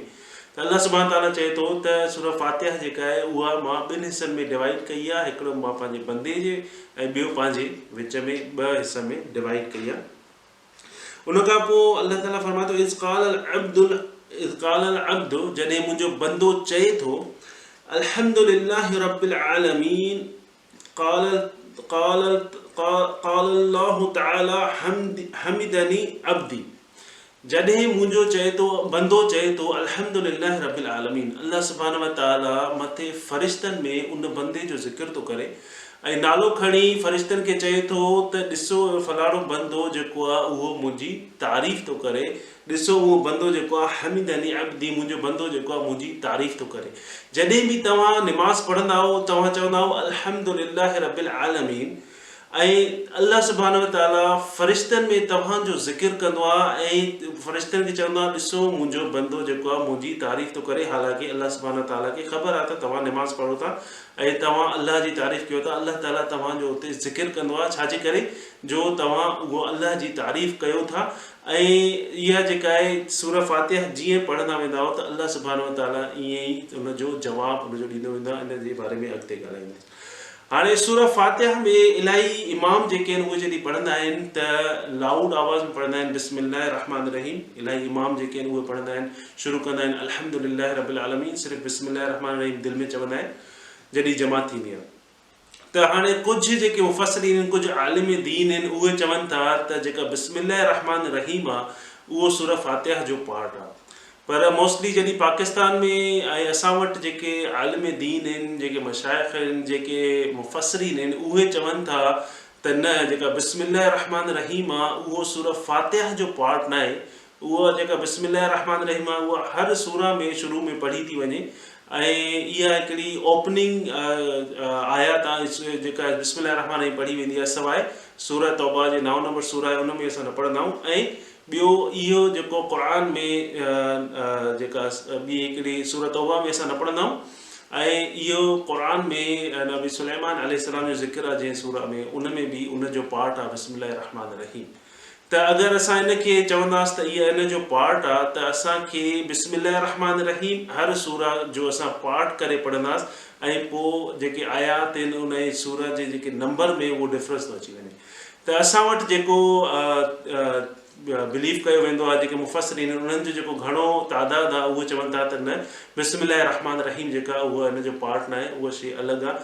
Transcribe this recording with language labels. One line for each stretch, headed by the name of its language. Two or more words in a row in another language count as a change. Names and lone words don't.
Sindhi: त अल्लाह सुब्हानहु तआला चए थो त सूरह फ़ातिह जेका आहे उहा मां ॿिनि हिसनि में डिवाइड कई आहे, हिकिड़ो मां पंहिंजे बंदे जे ऐं ॿियो पंहिंजे विच में ॿ हिसनि में डिवाइड कई आहे। उनखां पोइ अल्लाह ताला फरमाए थो
Arabic: إذا قال العبد,
Sindhi: जॾहिं मुंहिंजो बंदो चए थो
Arabic: الحمد لله رب العالمين قال الله تعالى حمدني عبدي.
Sindhi: जॾहिं मुंहिंजो बंदो चए थो
Arabic: الحمد لله رب العالمين,
Sindhi: अल्लाह सुब्हानहु व तआला मथे फ़रिश्तनि में उन बंदे जो ज़िक्र थो करे ऐं नालो खणी फ़रिश्तनि खे चए थो त ॾिसो फलाणो बंदो जेको आहे उहो मुंहिंजी तारीफ़ थो करे, ॾिसो उहो बंदो जेको आहे
Arabic: حمدني عبدي,
Sindhi: मुंहिंजो बंदो जेको आहे मुंहिंजी तारीफ़ थो करे। जॾहिं बि तव्हां निमाज़ पढ़ंदा तव्हां चवंदा
Arabic: الحمد لله رب العالمين,
Sindhi: अल्लाह सुब्हानहु व तआला फ़रिश्तनि में तव्हांजो ज़िक्र कंदो आहे ऐं फ़रिश्तनि खे चवंदो आहे ॾिसो मुंहिंजो बंदो जेको आहे मुंहिंजी तारीफ़ थो करे। हालांकि अल्लाह सुब्हानहु व तआला खे ख़बर आहे त तव्हां निमाज़ पढ़ो था ऐं तव्हां अल्लाह जी तारीफ़ कयो था। अल्लाह ताला तव्हांजो उते ज़िक्र कंदो आहे छाजे करे जो तव्हां उहो अल्लाह जी तारीफ़ कयो था। ऐं इहा जेका आहे सूरह फ़ातिहा जीअं पढ़ंदा वेंदा त अल्लाह सुब्हानहु व तआला ईअं ई उनजो जवाबु उनजो ॾींदो वेंदो आहे। इन जे बारे में अॻिते ॻाल्हाईंदासीं। हाणे सूरह फ़ातिहा में इलाही इमाम जेके आहिनि उहे जॾहिं पढ़ंदा आहिनि त लाउड आवाज़ में पढ़ंदा आहिनि
Arabic: بسم الله الرحمن الرحيم.
Sindhi: इलाही इमाम जेके आहिनि उहे पढ़ंदा आहिनि शुरू कंदा आहिनि
Arabic: الحمد لله رب العالمين,
Sindhi: सिर्फ़ु
Arabic: بسم الله الرحمن الرحيم
Sindhi: दिलि में चवंदा आहिनि जॾहिं जमात थींदी आहे। त हाणे कुझु जेके मुफ़स्सिरीन आहिनि, कुझु आलिम दीन आहिनि, उहे चवनि था त जेका
Arabic: بسم الله الرحمن الرحيم
Sindhi: आहे उहो सूरह फ़ातिहा जो पार्ट आहे। पर मोस्टली जॾहिं पाकिस्तान में ऐं असां वटि जेके आलिम दीन आहिनि, जेके मशाइख़ आहिनि, जेके मुफ़स्सिरीन आहिनि, उहे चवनि था त न, जेका
Arabic: بسم الله الرحمن الرحيم
Sindhi: आहे उहो सूरह फ़ातिहा जो पार्ट न आहे। उहा जेका
Arabic: بسم الله الرحمن الرحيم
Sindhi: आहे उहा हर सूरह में शुरू में पढ़ी थी वञे ऐं इहा हिकिड़ी ओपनिंग आयत आहे जेका
Arabic: بسم الله الرحمن الرحيم
Sindhi: पढ़ी वेंदी आहे। सवाइ सूरह तौबा जे 9 नंबर सूरह आहे उन में असां न पढ़ंदा आहियूं। ऐं ॿियो इहो जेको क़ुरान में जेका ॿी हिकिड़ी सूरह तौबा में असां न पढ़ंदा आहियूं ऐं इहो क़ुरान में नबी सुलैमान अलैहिस्सलाम जो ज़िक्र आहे जंहिं सूरह में, उन में बि उनजो पार्ट आहे
Arabic: بسم الله الرحمن الرحيم.
Sindhi: त अगरि असां इनखे चवंदासीं त इहा इन जो पार्ट आहे त असांखे
Arabic: بسم الله الرحمن الرحيم
Sindhi: हर सूरह जो असां पार्ट करे पढ़ंदासीं ऐं पोइ जेके आयात आहिनि उन सूरह जे जेके नंबर में उहो डिफरेंस थो अची वञे। त असां वटि जेको बिलीव कयो वेंदो आहे, जेके मुफ़स्सिरीन आहिनि उन्हनि जो जेको घणो तादाद आहे उहे चवनि था त न,
Arabic: بسم الله الرحمن الرحيم
Sindhi: जेका उहा इन जो पार्ट न आहे, उहा शइ अलॻि आहे।